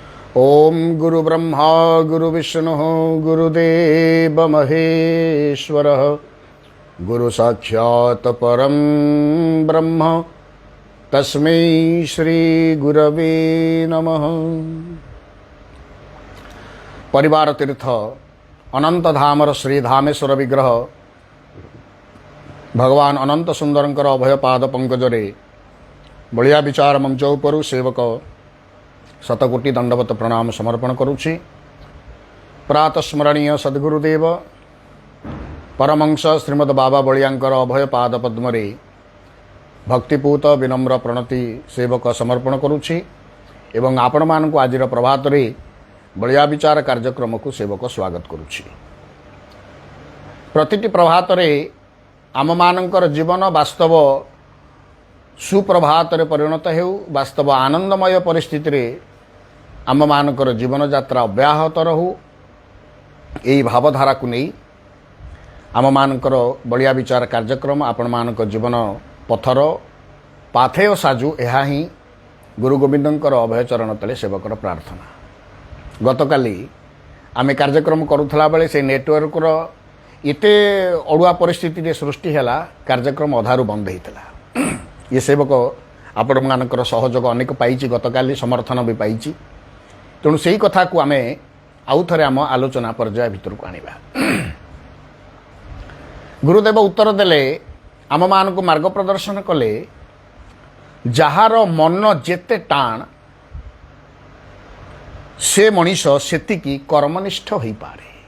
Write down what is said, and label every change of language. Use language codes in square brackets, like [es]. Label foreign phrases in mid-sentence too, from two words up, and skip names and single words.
[sa] ओम गुरु ब्रह्मा गुरु विष्णु गुरुदेव महेश्वर गुरु साक्षात् परम ब्रह्म तस्मै श्री गुरवे नमः। [or] ପରିବାର ତୀର୍ଥ ଅନନ୍ତ ଧାମର ଶ୍ରୀ ଧାମେଶ୍ୱର ବିଗ୍ରହ ଭଗବାନ ଅନନ୍ତ ସୁନ୍ଦରଙ୍କର ଅଭୟ ପାଦ ପଙ୍କଜରେ ବଳିଆ ବିଚାର ମଞ୍ଚ ଉପରୁ ସେବକ ଶତକୋଟି ଦଣ୍ଡବତ ପ୍ରଣାମ ସମର୍ପଣ କରୁଛି। ପ୍ରାତଃ ସ୍ମରଣୀୟ ସଦ୍‌ଗୁରୁଦେବ ପରମହଂସ ଶ୍ରୀମଦ ବାବା ବଳିଆଙ୍କର ଅଭୟ ପାଦ ପଦ୍ମରେ ଭକ୍ତିପୂତ ବିନମ୍ର ପ୍ରଣତି ସେବକ ସମର୍ପଣ କରୁଛି ଏବଂ ଆପଣ ମାନଙ୍କୁ ଆଜିର ପ୍ରଭାତ ରେ ବଳିଆ ବିଚାର କାର୍ଯ୍ୟକ୍ରମ କୁ ସେବକ ସ୍ୱାଗତ କରୁଛି। ପ୍ରତିଟି ପ୍ରଭାତ ରେ ଆମ ମାନଙ୍କର ଜୀବନ ବାସ୍ତବ ସୁପ୍ରଭାତ ରେ ପରିଣତ ହେଉ, ବାସ୍ତବ ଆନନ୍ଦମୟ ପରିସ୍ଥିତି ରେ ଆମ ମାନଙ୍କର ଜୀବନ ଯାତ୍ରା ଅବ୍ୟାହତ ରହୁ। ଏହି ଭାବଧାରା କୁ ନେଇ ଆମ ମାନଙ୍କର ବଳିଆ ବିଚାର କାର୍ଯ୍ୟକ୍ରମ ଆପଣ ମାନଙ୍କ ଜୀବନ ପଥର ପାଥେୟ ସାଜୁ। ଏହି ହିଁ ଗୁରୁ ଗୋବିନ୍ଦଙ୍କର ଅଭୟ ଚରଣ ତଳେ ସେବକର ପ୍ରାର୍ଥନା। ଗତକାଲି ଆମେ କାର୍ଯ୍ୟକ୍ରମ କରୁଥିଲା ବେଳେ ସେ ନେଟୱର୍କ ର ଏତେ ଅଡୁଆ ପରିସ୍ଥିତି ସୃଷ୍ଟି ହେଲା, କାର୍ଯ୍ୟକ୍ରମ ଅଧାରୁ ବନ୍ଦ ହେଲା। ଏ ସେବକ ଆପଣ ମାନଙ୍କର ସହଯୋଗ ଅନେକ ପାଇଛି, ଗତକାଲି ସମର୍ଥନ ବି ପାଇଛି। ତେଣୁ ସେ କଥା କୁ ଆମେ ଆଉ ଥରେ ଆମ ଆଲୋଚନା ପର୍ଯ୍ୟାୟ ଭିତର କୁ ଆଣିବା। ଗୁରୁଦେବ ଉତ୍ତର ଦେଲେ, ଆମ ମାନ କୁ ମାର୍ଗ ପ୍ରଦର୍ଶନ କଲେ, ଯାହାର ମନ ଯେତେ ଟାଣ ସେ ମଣିଷ ସେତିକି କର୍ମନିଷ୍ଠ ହୋଇ ପାରେ।